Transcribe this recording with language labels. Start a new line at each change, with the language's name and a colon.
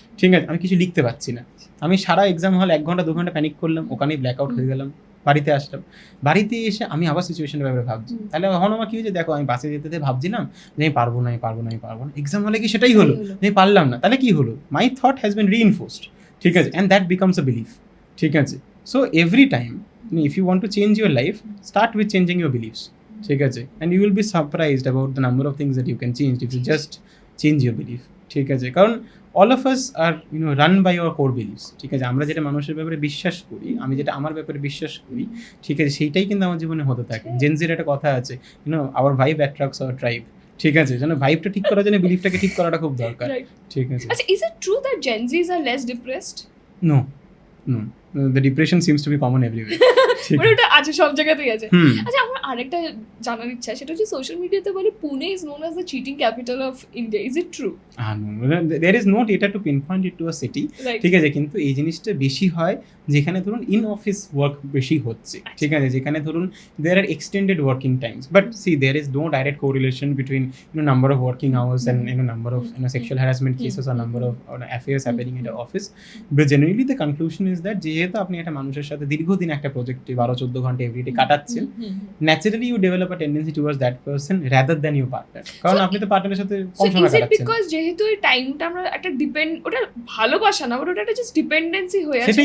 Bangla: ঠিক আছে, আমি কিছু লিখতে পারছি না। আমি সারা এক্সাম হল 1 ঘন্টা 2 ঘন্টা প্যানিক করলাম, ওখানেই ব্ল্যাক আউট হয়ে গেলাম। বাড়িতে আসলাম, বাড়িতে এসে আমি আবার সিচুয়েশনের ব্যাপারে ভাবছি। তাহলে এখন আমার কি হয়েছে, দেখো আমি বাসে যেতে যেতে ভাবছিলাম যে আমি পারবো না, আমি পারবো না, আমি পারবো না। এক্সাম হলে কি সেটাই হলো, আমি পারলাম না। তাহলে কি হলো,
English: My thought has been reinforced.
Bangla: ঠিক আছে,
English: And that becomes a belief.
Bangla: ঠিক আছে,
English: So every time if you want to change your life, start with changing your beliefs. ঠিক আছে, and you will be surprised about the number of things that you can change if you just change your belief.
Bangla: ঠিক আছে, কারণ
English: all of us are run by our core beliefs.
Bangla: ঠিক আছে, আমরা যেটা মানুষের ব্যাপারে বিশ্বাস করি, আমি যেটা আমার ব্যাপারে বিশ্বাস করি, ঠিক আছে, সেইটাই কিন্তু আমার জীবনে হতে থাকে। জেনজির একটা কথা আছে,
English: our vibe attracts our tribe.
Bangla: ঠিক আছে, যেন ভাইবটা ঠিক করার জন্য বিলিফটাকে ঠিক করাটা খুব দরকার। ঠিক আছে,
English: আচ্ছা, is it true that Gen Zs are less depressed? No, the depression seems to be common everywhere.
Bangla: মানে ওটা আছে, সব জায়গাতেই আছে। আচ্ছা, আমার আরেকটা জানার ইচ্ছা, সেটা হচ্ছে সোশ্যাল মিডিয়াতে বলে
English: Pune is known as the cheating capital of India. Is it true? No, there is no data to pinpoint it to a city.
Bangla: ঠিক আছে, কিন্তু এই জিনিসটা বেশি হয় যেখানে ধরুন ইন অফিস ওয়ার্ক বেশি হচ্ছে। ঠিক আছে, যেখানে ধরুন
English: there are extended working times, but see there is no direct correlation between number of working hours and number of sexual harassment cases or number of affairs happening in the office. But generally the conclusion is that
Bangla: যেহেতু আপনি একটা মানুষের সাথে দীর্ঘদিন একটা প্রজেক্টে 12-14 ঘন্টা everyday কাটাচ্ছেন,
English: Naturally you develop a tendency towards that person rather than your partner.
Bangla: কারণ আপনি তো পার্টনারের সাথে কম সময় কাটাচ্ছেন। বিকজ যেহেতু এই টাইমটা আমরা একটা ওটা ভালোবাসা না, বাট ওটা একটা জাস্ট ডিপেন্ডেন্সি হয়ে আছে।